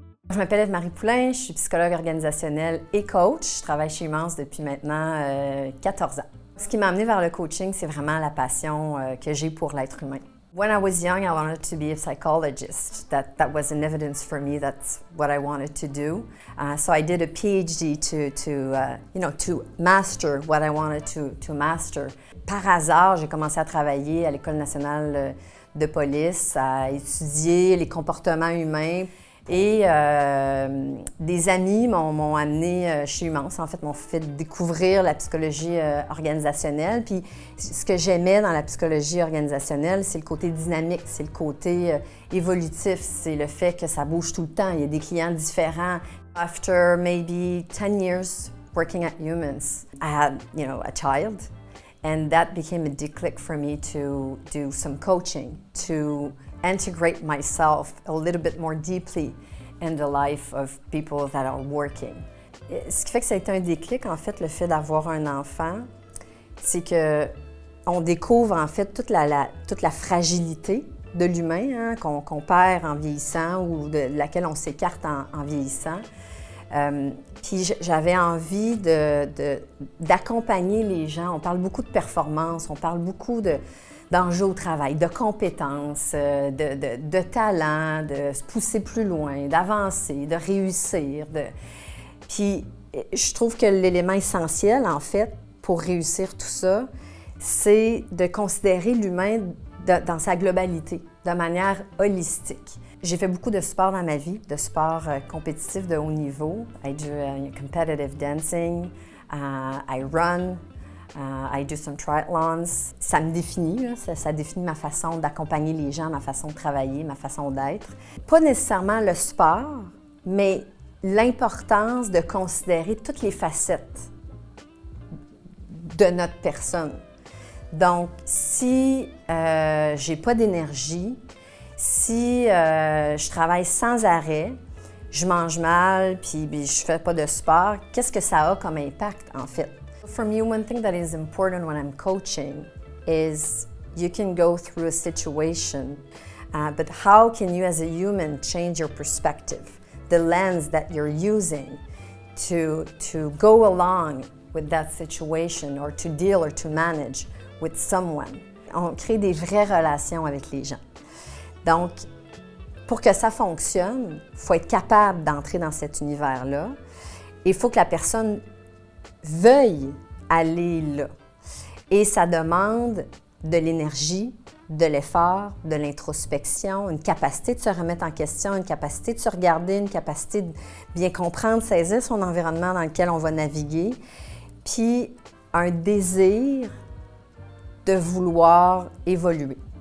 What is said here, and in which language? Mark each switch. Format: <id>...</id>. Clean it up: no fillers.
<fr>Je m'appelle Eve-Marie Poulain, je suis psychologue organisationnelle et coach. Je travaille chez Humance depuis maintenant 14 ans. Ce qui m'a amenée vers le coaching, c'est vraiment la passion que j'ai pour l'être humain.</fr> <en>When I was young, I wanted to be a psychologist. That was an evidence for me that's what I wanted to do. So I did a PhD to master what I wanted to master.</en> <fr>Par hasard, j'ai commencé à travailler à l'École nationale de police, à étudier les comportements humains. Et des amis m'ont amené chez Humance, en fait, m'ont fait découvrir la psychologie organisationnelle. Puis ce que j'aimais dans la psychologie organisationnelle, c'est le côté dynamique, c'est le côté évolutif, c'est le fait que ça bouge tout le temps. Il y a des clients différents.</fr> <en>After maybe 10 years working at Humance, I had, a child. And that became a declic for me to do some coaching, to integrate myself a little bit more deeply in the life of people that are working.</en> <fr>Ce qui fait que ça a été un déclic, en fait, le fait d'avoir un enfant, c'est que on découvre, en fait, toute la fragilité de l'humain qu'on perd en vieillissant ou de laquelle on s'écarte en vieillissant. Puis j'avais envie d'accompagner les gens. On parle beaucoup de performance, on parle beaucoup d'enjeux au travail, de compétences, de talent, de se pousser plus loin, d'avancer, de réussir. Puis je trouve que l'élément essentiel, en fait, pour réussir tout ça, c'est de considérer l'humain dans sa globalité, de manière holistique. J'ai fait beaucoup de sport dans ma vie, de sport compétitif de haut niveau.</fr> <en>I do competitive dancing, I run, I do some triathlons.</en> <fr>Ça me définit, ça définit ma façon d'accompagner les gens, ma façon de travailler, ma façon d'être. Pas nécessairement le sport, mais l'importance de considérer toutes les facettes de notre personne. Donc, si j'ai pas d'énergie, si je travaille sans arrêt, je mange mal, puis je fais pas de sport, qu'est-ce que ça a comme impact, en fait?</fr> <en>For me, one thing that is important when I'm coaching is you can go through a situation, but how can you as a human change your perspective, the lens that you're using to go along with that situation or to deal or to manage with someone?</en> <fr>On crée des vraies relations avec les gens. Donc, pour que ça fonctionne, il faut être capable d'entrer dans cet univers-là et il faut que la personne veuille aller là. Et ça demande de l'énergie, de l'effort, de l'introspection, une capacité de se remettre en question, une capacité de se regarder, une capacité de bien comprendre, saisir son environnement dans lequel on va naviguer, puis un désir de vouloir évoluer.</fr>